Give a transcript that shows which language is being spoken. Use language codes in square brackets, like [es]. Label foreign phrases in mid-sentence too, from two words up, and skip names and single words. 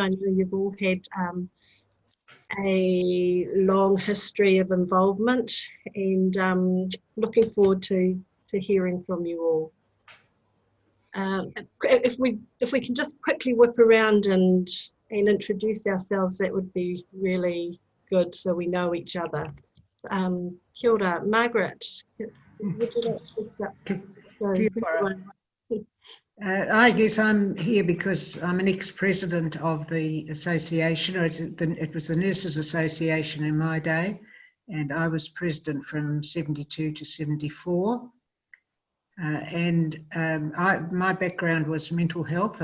[en] I know you've all had a long history of involvement, and looking forward to hearing from you all. If we can just quickly whip around and introduce ourselves, that would be really good so we know each other. [mi] Kia ora, [en] Margaret, would you like to start? [mi] Kia ora. [en] I guess I'm here because I'm an ex-president of the association, or it was the Nurses Association in my day, and I was president from 72 to 74. My background was mental health.